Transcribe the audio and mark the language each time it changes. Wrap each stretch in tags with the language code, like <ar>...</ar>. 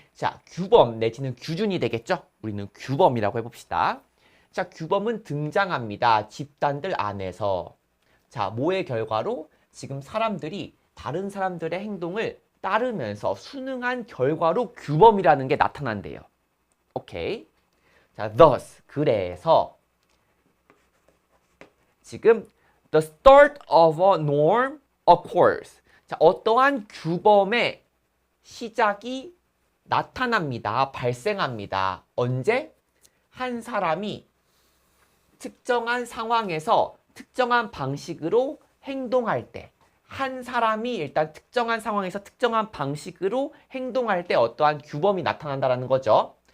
<ko>자, 규범 내지는 규준이 되겠죠? 우리는 규범이라고 해봅시다. 자, 규범은 등장합니다. 집단들 안에서. 자, 뭐의 결과로? 지금 사람들이 다른 사람들의 행동을 따르면서 순응한 결과로 규범이라는 게 나타난대요. 오케이.</ko> <en>자, thus,</en> <ko>그래서 지금</ko> <en>the start of a norm occurs.</en> <ko>자, 어떠한 규범의 시작이 나타납니다. 발생합니다. 언제? 한 사람이 특정한 상황에서 특정한 방식으로 행동할 때, 한 사람이 일단 특정한 상황에서 특정한 방식으로 행동할 때 어떠한 규범이 나타난다는 거죠.</ko>